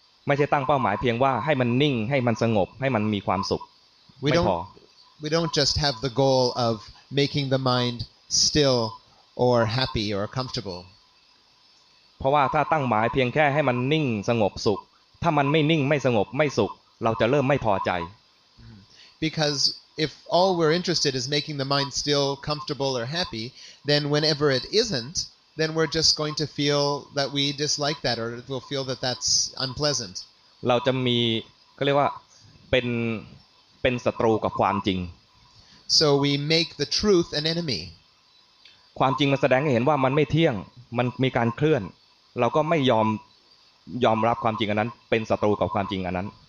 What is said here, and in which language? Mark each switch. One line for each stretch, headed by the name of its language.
Thai: ไม่ใช่ตั้งเป้าหมายเพียงว่าให้มันนิ่งให้มันสงบให้มันมีความสุขไม่พอ
English: We don't just have the goal of making the mind still or happy or comfortable.
Thai: เพราะว่าถ้าตั้งหมายเพียงแค่ให้มันนิ่งสงบสุขถ้ามันไม่นิ่งไม่สงบไม่สุขเราจะเริ่มไม่พอใจ
English: Because if all we're interested is making the mind still comfortable or happy, then whenever it isn't, then we're just going to feel that we dislike that, or we'll feel that that's unpleasant.
Thai: เราจะมีเขาเรียกว่าเป็นศัตรูกับความจริง
English: so we make the truth an enemy.
Thai: ความจริงมันแสดงให้เห็นว่ามันไม่เที่ยงมันมีการเคลื่อนเราก็ไม่ยอมรับความจริงอันนั้นเป็นศัตรูกับความจริงอันนั้น